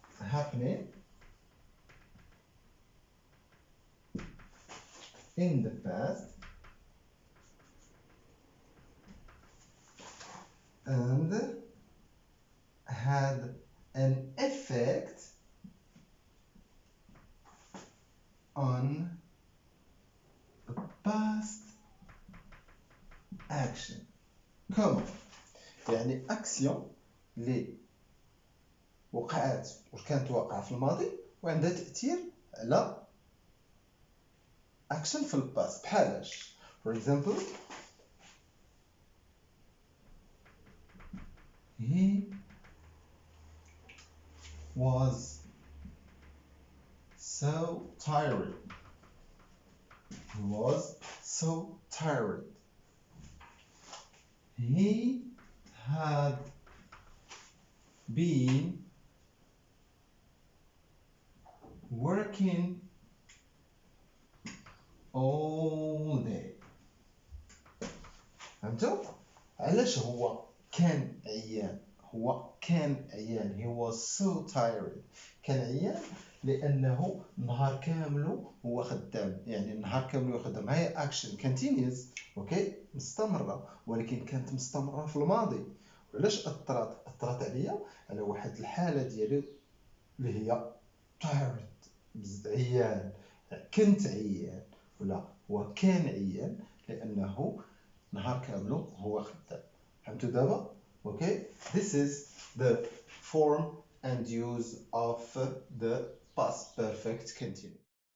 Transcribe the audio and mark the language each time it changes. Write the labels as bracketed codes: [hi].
[en] happening in the past and had an effect on the past action. [ar] كما يعني أكسيون اللي وقعت وكانت واقعة في الماضي وعندها تأثير على action في الباست. بحالاش [en] for example he was so tired. He was so tired. He had been working all day. [ar] فهمتوا؟ علاش هو كان عيان؟ هو كان عيان. [en] He was so tired. [ar] كان عيان لأنه نهار كامل هو خدام، يعني نهار كامل هو خدام. هي action continuous مستمرة، ولكن كانت مستمرة في الماضي. وعلاش أثرت عليا على واحد الحالة ديالو اللي هي tired، عيان، كنت عيان، ولا هو كان عيان لأنه نهار كامل هو خدام. فهمتوا دابا؟ [en] This is the form and use of the past perfect continuous.